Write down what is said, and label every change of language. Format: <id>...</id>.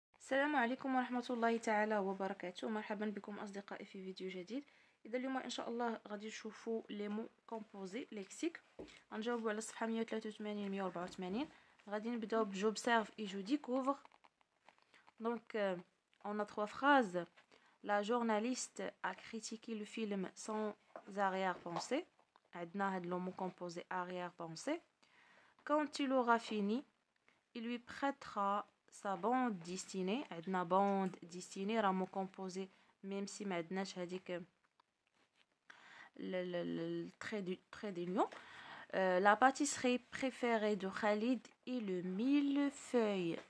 <ar>السلام عليكم ورحمة الله تعالى وبركاته. مرحبا بكم أصدقائي في فيديو جديد. إذا اليوم إن شاء الله غادي نشوفوا لي مو كومبوزي ليكسيك. غنجاوبوا على الصفحة 183 184. غادي نبداو ب</ar> <fr>j'observe et je découvre. Donc on a trois phrases. La journaliste a critiqué le film sans arrière-pensée.</fr> <ar>عندنا هاد لو مو كومبوزي arrière-pensée.</ar> <fr>Quand il aura fini, il lui prêtera sa bande dessinée.</fr> <ar>عندنا bande dessinée راه مو كومبوزي même si ما عندناش هذيك le trait d'union.</ar> <fr>La pâtisserie préférée de Khalid est le millefeuille.</fr>